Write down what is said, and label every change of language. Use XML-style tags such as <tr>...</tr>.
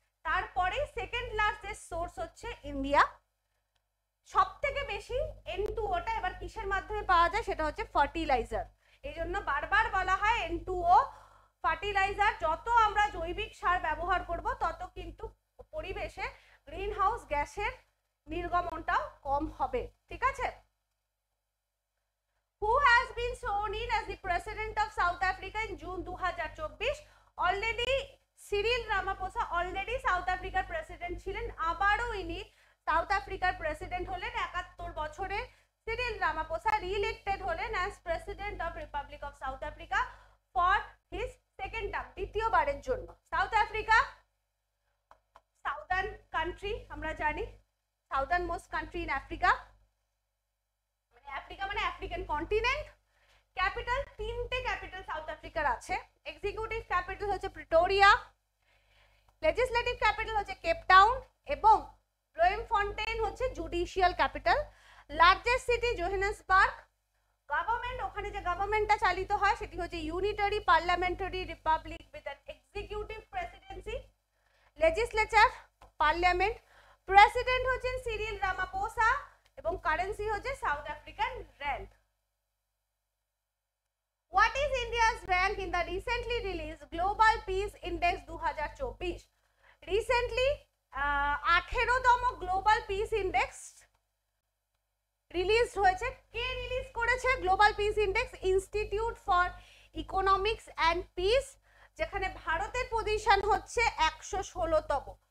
<bn>তারপরে second largest source হচ্ছে India. সবথেকে বেশি N2O-টা এবার কিসের মাধ্যমে পাওয়া যায় সেটা হচ্ছে ফার্টিলাইজার। এই জন্য বারবার বলা হয় N2O ফার্টিলাইজার। যত আমরা জৈবিক সার ব্যবহার করব তত কিন্তু পরিবেশে গ্রিন হাউস গ্যাসের নির্গমনটাও কম হবে, ঠিক আছে।</bn> <en>Who has been sworn in as the president of South Africa in June 2024?</en> <bn>Already Cyril Ramaphosa already South Africaর president ছিলেন, আবারও ইনি সাউথ আফ্রিকার প্রেসিডেন্ট হলেন।</bn> <en>71 বছরে Cyril Ramaphosa re-elected হলেন as president of republic of South Africa for his second term,</en> <bn>দ্বিতীয়বারের জন্য। South Africa southern country, আমরা জানি</bn> <en>southern most country in Africa,</en> <bn>মানে আফ্রিকা মানে আফ্রিকান কন্টিনেন্ট। ক্যাপিটাল, তিনটে ক্যাপিটাল সাউথ আফ্রিকার আছে। এক্সিকিউটিভ ক্যাপিটাল হচ্ছে প্রিটোরিয়া, লেজিসলেটিভ ক্যাপিটাল হচ্ছে কেপ টাউন এবং ব্লোমফন্টেইন হচ্ছে judicial capital. Largest city Johannesburg. Government, ওখানে যে গভর্নমেন্টটা চালিত হয় সেটি হচ্ছে</bn> <en>Unitary parliamentary republic with an executive presidency.</en> <bn>Legislature, parliament, president হচ্ছেন সিরিল রামাপোসা এবং কারেন্সি হচ্ছে south African RAND.</bn> <en>What is India's rank in the recently released Global Peace Index 2024?</en> <bn>Recently 18তম global piece index release হয়েছে। কে release করেছে global piece index? Institute for economics and piece, যেখানে ভারতের position হচ্ছে 116তম।</bn>